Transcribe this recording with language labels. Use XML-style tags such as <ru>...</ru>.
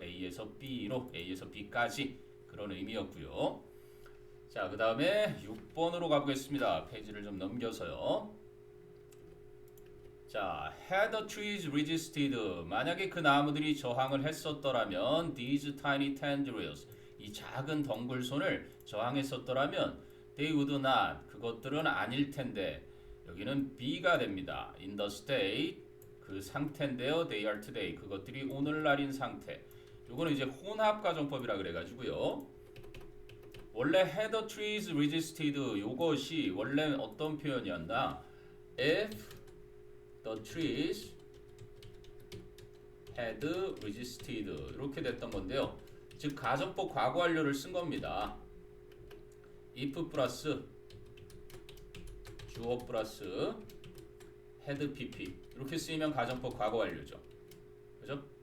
<ko>A에서 B로 A에서 B까지 그런 의미였고요. 자, 그 다음에 6번으로 가보겠습니다. 페이지를 좀 넘겨서요.</ko> <en>자, had the trees resisted.</en> <ko>만약에 그 나무들이 저항을 했었더라면</ko> <en>these tiny tendrils.</en> <ko>이 작은 덩굴손을 저항했었더라면</ko> <en>they would not.</en> <ko>그것들은 아닐 텐데. 여기는 B가 됩니다.</ko> <en>in the state.</en> <ko>그 상태인데요.</ko> <en>they are today.</en> <ko>그것들이 오늘날인 상태. 요거는 이제 혼합가정법이라 그래가지고요.</ko> <en>원래 had the trees resisted.</en> <ko>요것이 원래 어떤 표현이었나?</ko> <en>if the trees had resisted</en> <ko>이렇게 됐던 건데요. 즉 가정법 과거 완료를 쓴 겁니다. if 플러스 주어 플러스 had pp 이렇게 쓰이면 가정법 과거 완료죠. 그죠?</ko>